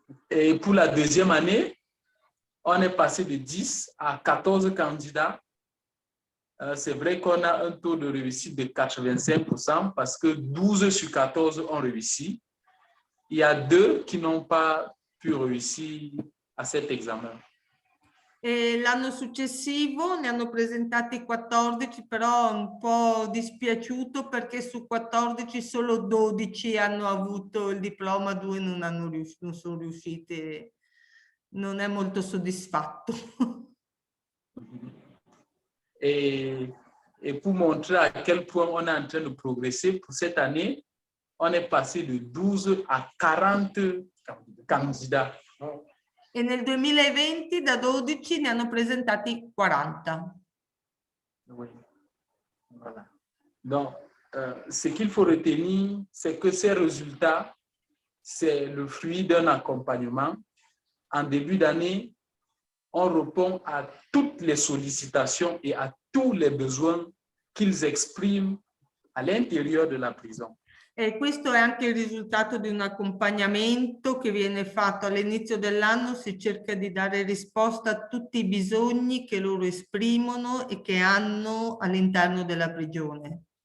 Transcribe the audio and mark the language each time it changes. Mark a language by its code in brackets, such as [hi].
[fr] Et pour la deuxième année, on est passé de 10 à 14 candidats. C'est vrai qu'on a un taux de réussite de 85% parce que 12 sur 14 ont réussi. Il y a 2 qui n'ont pas pu réussir à cet examen. [it] E l'anno successivo ne hanno presentati 14, però un po' dispiaciuto perché su 14 solo 12 hanno avuto il diploma, 2 non sono riusciti, non è molto soddisfatto. [fr] Et pour montrer à quel point on est en train de progresser, pour cette année, on est passé de 12 à 40 candidats. [it] E nel 2020 da 12 ne hanno presentati 40. [fr] Oui. Voilà. Donc, ce qu'il faut retenir, c'est que ces résultats, c'est le fruit d'un accompagnement. En début d'année, on répond à toutes les sollicitations et à tous les besoins qu'ils expriment à l'intérieur de la prison. [it] E questo è anche il risultato di un accompagnamento che viene fatto all'inizio dell'anno, si cerca di dare risposta a tutti i bisogni che loro esprimono e che hanno all'interno della prigione.